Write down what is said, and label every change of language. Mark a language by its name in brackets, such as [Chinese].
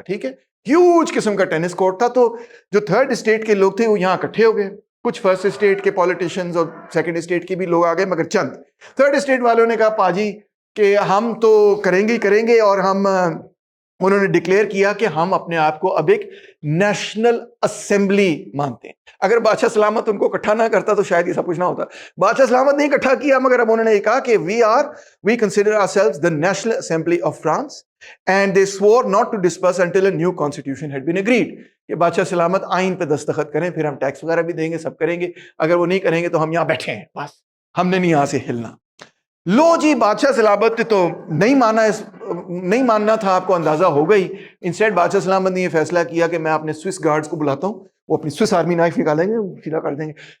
[Urdu] ٹھیک ہے, ہیوج قسم کا ٹینس کورٹ تھا. تو جو تھرڈ اسٹیٹ کے لوگ تھے وہ یہاں اکٹھے ہو گئے, کچھ فرسٹ اسٹیٹ کے پولیٹیشینز اور سیکنڈ اسٹیٹ کے بھی لوگ آ گئے, مگر چند تھرڈ اسٹیٹ والوں نے کہا پاجی کہ ہم تو کریں گے, اور انہوں نے ڈکلیئر کیا کہ ہم اپنے آپ کو اب ایک نیشنل اسمبلی مانتے ہیں. اگر بادشاہ سلامت ان کو اکٹھا نہ کرتا تو شاید یہ سب کچھ نہ ہوتا. بادشاہ سلامت نے اکٹھا کیا, مگر اب انہوں نے یہ کہا کہ [English] we consider ourselves the National Assembly of France and they swore not to disperse until a new constitution had been agreed. [Urdu] کہ بادشاہ سلامت آئین پہ دستخط کریں, پھر ہم ٹیکس وغیرہ بھی دیں گے, سب کریں گے. اگر وہ نہیں کریں گے تو ہم یہاں بیٹھے ہیں, بس ہم نے نہیں یہاں سے ہلنا. لو جی, بادشاہ سلامت نے تو نہیں ماننا تھا, آپ کو اندازہ ہو گئی. انسٹیڈ بادشاہ سلامت نے یہ فیصلہ کیا کہ میں اپنے سوئس گارڈز کو بلاتا ہوں, وہ اپنی سوئس آرمی نائف نکالیں گے, سیدھا کر دیں گے.